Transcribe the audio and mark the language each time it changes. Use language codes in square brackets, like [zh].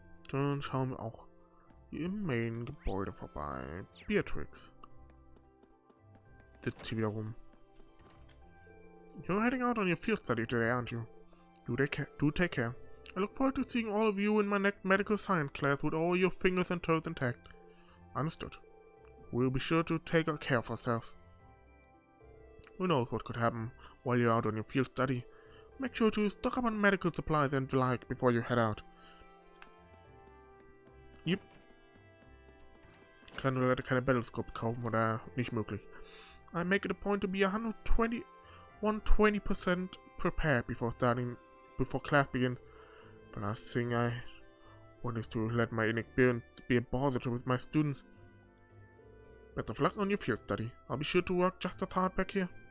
[de] Dann schauen wir auch hier im Main-Gebäude vorbei. Beatrix sitzt hier wieder rum. [en] You're heading out on your field study today, aren't you? Do take care. I look forward to seeing all of you in my next medical science class with all your fingers and toes intact. Understood. We'll be sure to take care of ourselves. Who knows what could happen while you're out on your field study. Make sure to stock up on medical supplies and the like before you head out. Yep. [de] Kann leider keine Battlescope kaufen, oder nicht möglich. [en] I make it a point to be 120% prepared before class begins. The last thing I want is to let my inexperience be a bother with my students. Best of luck on your field study. I'll be sure to work just as hard back here.